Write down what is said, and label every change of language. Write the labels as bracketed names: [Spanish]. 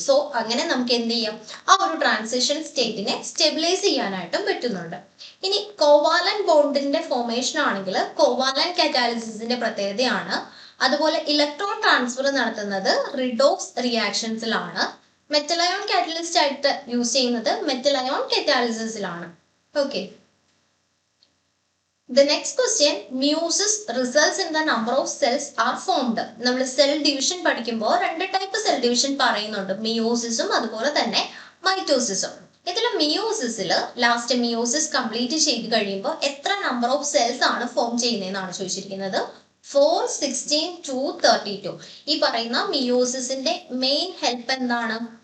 [Malayalam] So അങ്ങനെ നമുക്ക് എന്ത് ചെയ്യാം, ആ ഒരു ട്രാൻസിഷൻ സ്റ്റേറ്റിനെ സ്റ്റെബിലൈസ് ചെയ്യാനായിട്ടും പറ്റുന്നുണ്ട്. ഇനി കോവാലന്റ് ബോണ്ടിന്റെ ഫോർമേഷൻ ആണെങ്കിൽ കോവാലന്റ് കാറ്റാലിസിസിന്റെ പ്രത്യേകതയാണ്. അതുപോലെ ഇലക്ട്രോൺ ട്രാൻസ്ഫർ നടത്തുന്നത് റിഡോക്സ് റിയാക്ഷൻസിലാണ്. മെറ്റൽ അയോൺ കാറ്റലിസ്റ്റ് ആയിട്ട് യൂസ് ചെയ്യുന്നത് metal ion കറ്റാലിസിസിലാണ്. [English] Okay, the next question, meiosis results in the number of cells are formed. [Malayalam] നമ്മൾ സെൽ ഡിവിഷൻ പഠിക്കുമ്പോൾ രണ്ട് ടൈപ്പ് സെൽ ഡിവിഷൻ പറയുന്നുണ്ട്, മിയോസിസും അതുപോലെ തന്നെ മൈറ്റോസിസും. ഇതിൽ മിയോസിസിൽ ലാസ്റ്റ് മിയോസിസ് കംപ്ലീറ്റ് ചെയ്ത് കഴിയുമ്പോൾ എത്ര നമ്പർ ഓഫ് സെൽസ് ആണ് ഫോം ചെയ്യുന്നതെന്നാണ് ചോദിച്ചിരിക്കുന്നത്. 4, 16, 2, 32. ഈ പറയുന്ന മിയോസിസിന്റെ മെയിൻ ഹെൽപ്പ് എന്താണ്?